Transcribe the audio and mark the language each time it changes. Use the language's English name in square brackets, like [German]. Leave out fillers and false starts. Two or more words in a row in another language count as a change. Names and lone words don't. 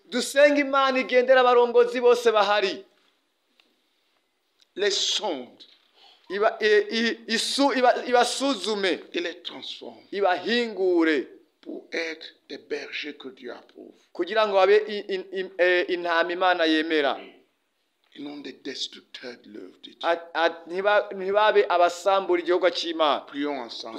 [Rundi] dusenge imana igendera abarongozi bose bahari. [French] Les sonde [Rundi] ibasuzume [French] et les transforme [Rundi] ibahingure [French] pour être des bergers que Dieu approuve. [Rundi] kugira ngo babe intama imana yemera. [French] Et non des destructeurs de l'œuvre de Dieu. [Rundi] ntibabe abasambura igihugu cy'imana. [French] Prions ensemble.